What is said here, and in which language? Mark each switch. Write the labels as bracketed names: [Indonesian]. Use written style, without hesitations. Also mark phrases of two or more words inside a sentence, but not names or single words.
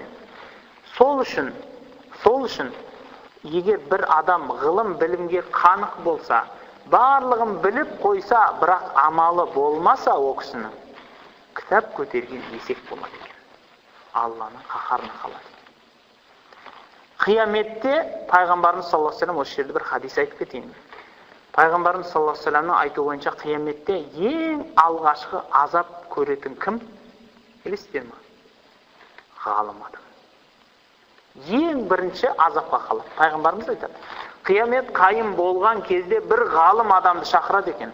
[Kazakh] Сол үшін егер бір адам ғылым білімге қанық болса, барлығын біліп қойса, бірақ амалы болмаса о кісінің, кітап көтерген есек болады екен. Алланың қаһарына қалады. Қияметте пайғамбарымыз [Arabic] صلى الله عليه وسلم [Kazakh] осы жерде бір хадис айтып кетейін. Пайғамбарымыз [Arabic] صلى الله عليه وسلمның [Kazakh] айтуы бойынша қияметте ең алғашқы азап көретін кім? Білесіздер ме? Ғалым адам. Ең бірінші азапқа қалады. Пайғамбарымыз айтады. Қиямет қайым болған кезде бір ғалым адамды шақырады екен.